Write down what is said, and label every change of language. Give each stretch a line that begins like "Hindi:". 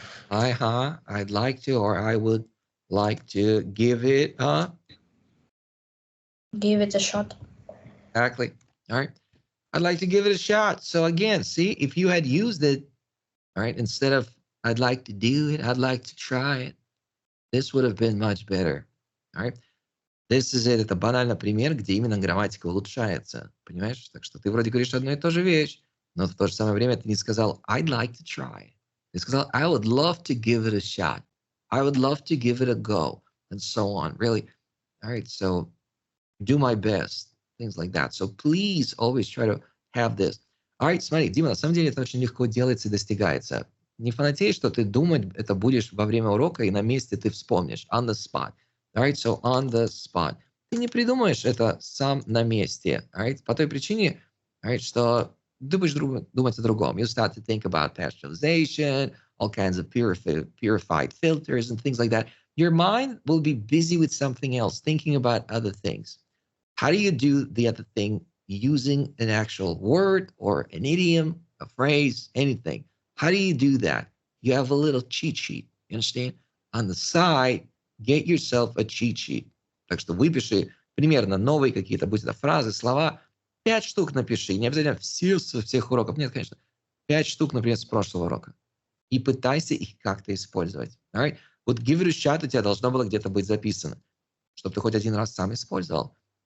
English: I'd like to, or I would like to give it, Give it a shot. Exactly. All right. I'd like to give it a shot. So again, see, if you had used it, all right, instead of I'd like to do it, I'd like to try it, this would have been much better. All right. This is it.
Russian: Это банально пример, где именно грамматика улучшается. Понимаешь? Так что ты вроде говоришь одну и ту же вещь, но в то же самое время ты не сказал
English: I'd like to try.
Russian: Ты сказал
English: I would love to give it a shot. I would love to give it a go. And so on. Really. All right. So do my best. Things like that. So please always try to have this.
Russian: All right, смотри, Дима, на самом деле это очень легко делается и достигается. Не фанатей, что ты думать это будешь во время урока, и на месте ты вспомнишь.
English: On the spot. All right, so on the spot.
Russian: Ты не придумаешь это сам на месте. All right, по той причине, all right, что ты будешь думать о другом.
English: You start to think about pasteurization, all kinds of purified filters and things like that. Your mind will be busy with something else, thinking about other things. How do you do the other thing using an actual word or an idiom, a phrase, anything? How do you do that? You have a little cheat sheet, you understand? On the side, get yourself a cheat sheet.
Russian: Так что выпиши примерно новые какие-то, будь это фразы, слова, 5 штук напиши. Не обязательно все со всех уроков. Нет, конечно. 5 штук, например, с прошлого урока. И пытайся их как-то использовать.
English: All right?
Russian: Вот
English: give it a shot
Russian: у тебя должно было где-то быть записано, чтобы ты хоть один раз сам использовал.